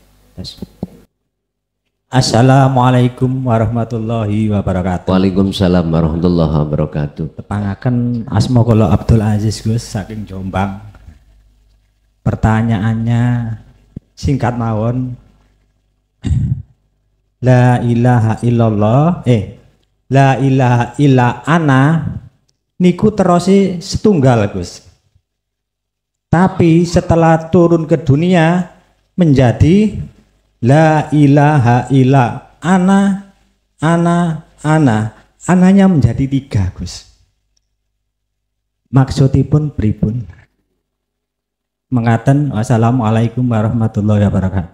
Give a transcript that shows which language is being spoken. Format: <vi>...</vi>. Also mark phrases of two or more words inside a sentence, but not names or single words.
<ar>Yes. السلام عليكم ورحمة الله وبركاته. وعليكم السلام ورحمة الله وبركاته.</ar> <jv>Tepangaken asma kula Abdul Aziz Gus saking Jombang.</jv> <id>Pertanyaannya singkat mawon.</id> <ar>لا إله إلا الله لا إله إلا أنا</ar> <jv>niku terosi setunggal Gus.</jv> <id>Tapi setelah turun ke dunia menjadi</id> <ar>لا إله إلا أنا,</ar> <id>ananya menjadi 3 Gus.</id> <jv>Maksudipun pripun? Mengaten</jv> <ar>والسلام عليكم ورحمة الله وبركاته.</ar>